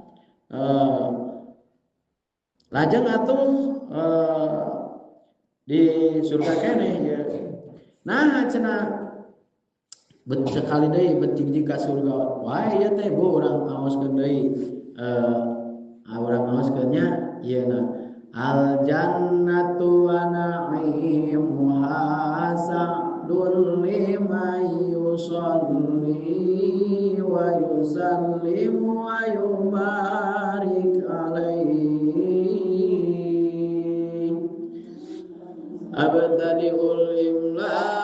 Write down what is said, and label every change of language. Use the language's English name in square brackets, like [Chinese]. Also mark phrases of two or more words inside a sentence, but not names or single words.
[Sundanese] lajeng atuh di surga keneh ya nah cenah bet sekali deui bet jig ka surga wae ieu teh bu urang ngaoskeun deui urang ngaoskeun nya ieu na [Arabic] الجنة ونعيمها سعد لمن يصلي ويسلم ويبارك عليه أبتدئ الإملاء